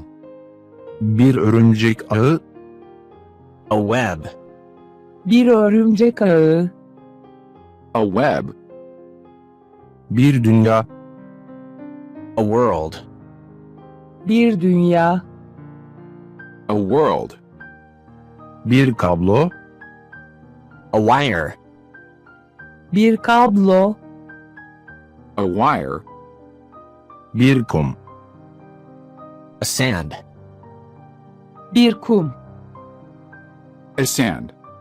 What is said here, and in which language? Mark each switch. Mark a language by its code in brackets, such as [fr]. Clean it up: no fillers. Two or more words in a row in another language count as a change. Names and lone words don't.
[tr] bir örümcek ağı, [en] A web. [tr] Bir örümcek ağı. [en] A web. [tr] bir dünya, [en] A world. [tr] Bir dünya. [en] A world. [tr] bir kablo, [en] A wire. [tr] Bir kablo. [en] A wire. [tr] bir kum, [en] A sand. [tr] Bir kum. [en] A sand.